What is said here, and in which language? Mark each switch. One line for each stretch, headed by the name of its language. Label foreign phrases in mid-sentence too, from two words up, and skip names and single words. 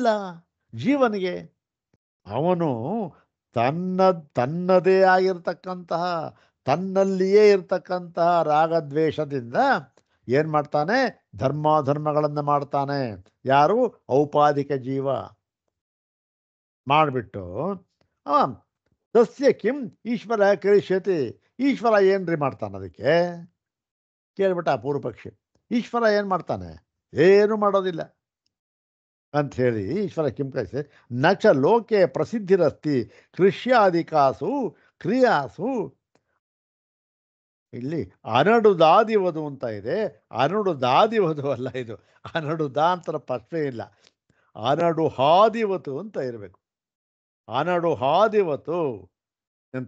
Kannada: ಜೀವನಿಗೆ ಅವನು ತನ್ನದೇ ಆಗಿರ್ತಕ್ಕಂತಹ, ತನ್ನಲ್ಲಿಯೇ ಇರ್ತಕ್ಕಂತಹ ರಾಗದ್ವೇಷದಿಂದ ಏನು ಮಾಡ್ತಾನೆ? ಧರ್ಮಗಳನ್ನು ಮಾಡ್ತಾನೆ. ಯಾರು? ಔಪಾಧಿಕ ಜೀವ.
Sanskrit: ಮಾಡಿಬಿಟ್ಟು ತಸ್ಯ ಕಿಂ ಈಶ್ವರ ಕರಿಷ್ಯತಿ.
Kannada: ಈಶ್ವರ ಏನ್ರಿ ಮಾಡ್ತಾನೆ? ಅದಕ್ಕೆ ಕೇಳ್ಬಿಟ್ಟ ಆ ಪೂರ್ವ ಪಕ್ಷಿ. ಈಶ್ವರ ಏನು ಮಾಡ್ತಾನೆ? ಏನು ಮಾಡೋದಿಲ್ಲ ಅಂಥೇಳಿ
Sanskrit: ಈಶ್ವರ ಕಿಂ ಕರಿಷ್ಯ ನಚ ಲೋಕೆ ಪ್ರಸಿದ್ಧಿರಸ್ತಿ ಕೃಷ್ಯಾದಿಕಾಸು ಕ್ರಿಯಾಸು
Kannada: ಇಲ್ಲಿ ಅನಡುದಾದಿವದು ಅಂತ ಇದೆ. ಅನಡುದಾದಿವದು ಅಲ್ಲ ಇದು. ಅನಡುದ ಅಂತ ಪ್ರಶ್ನೆ ಇಲ್ಲ. ಅನಡು ಹಾದಿವತು ಅಂತ ಇರಬೇಕು. ಅನಡು ಹಾದಿವತು ಅಂತ.